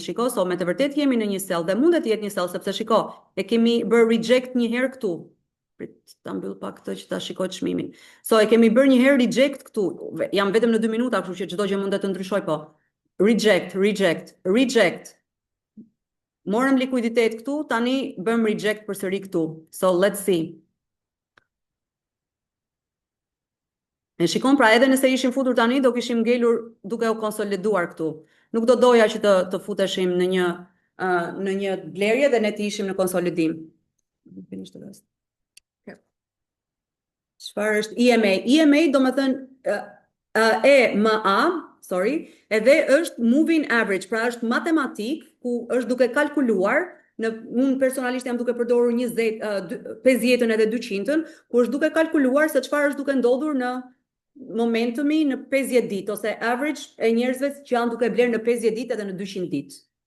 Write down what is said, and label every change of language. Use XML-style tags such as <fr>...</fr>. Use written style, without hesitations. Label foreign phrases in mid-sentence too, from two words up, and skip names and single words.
<sq>Shiko, so me të vërtet jemi në një sell dhe mundet të jetë një sell sepse shiko, e kemi bërë reject një herë këtu. Prit ta mbyll pak këtë që ta shikoj çmimin. So e kemi bërë një herë reject këtu. Jam vetëm në 2 minuta, kështu që çdo gjë mundet të ndryshoj, po. Reject. Morëm likuiditet këtu, tani bëm reject përsëri këtu.</sq> <en>So let's see.</en> <sq>E shikon, pra edhe nëse ishim futur tani, do kishim ngelur duke u konsoliduar këtu. Nuk do doja që të futeshim në një blerje dhe ne të ishim në konsolidim. Çfarë është EMA? EMA do me thënë EMA, edhe është</sq> <en>moving average,</en> <sq>pra është matematik ku është duke kalkuluar, unë personalisht jam duke përdorur 50-ën edhe 200-ën, ku është duke kalkuluar se çfarë është duke ndodhur në momentumi në 50 ditë, ose average e njerëzve që janë duke blerë në 50 ditë edhe në 200 ditë.</sq>